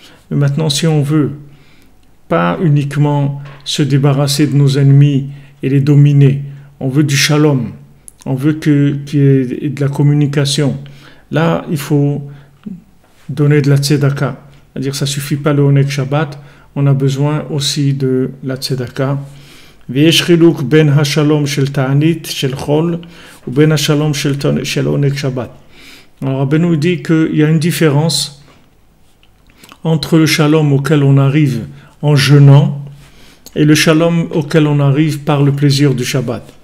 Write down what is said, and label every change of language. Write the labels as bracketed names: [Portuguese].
[French] Mais maintenant, si on veut pas uniquement se débarrasser de nos ennemis et les dominer, on veut du shalom, on veut qu'il y ait de la communication. Là, il faut donner de la tzedaka. C'est-à-dire, ça suffit pas le Onek Shabbat, on a besoin aussi de la tzedaka. [Hebrew] ויש חילוק בין השלום של תענית, של חול, ובין השלום של עונג שבת. [French] Alors Rabbeinu dit qu'il y a une différence entre le shalom auquel on arrive en jeûnant et le shalom auquel on arrive par le plaisir du Shabbat.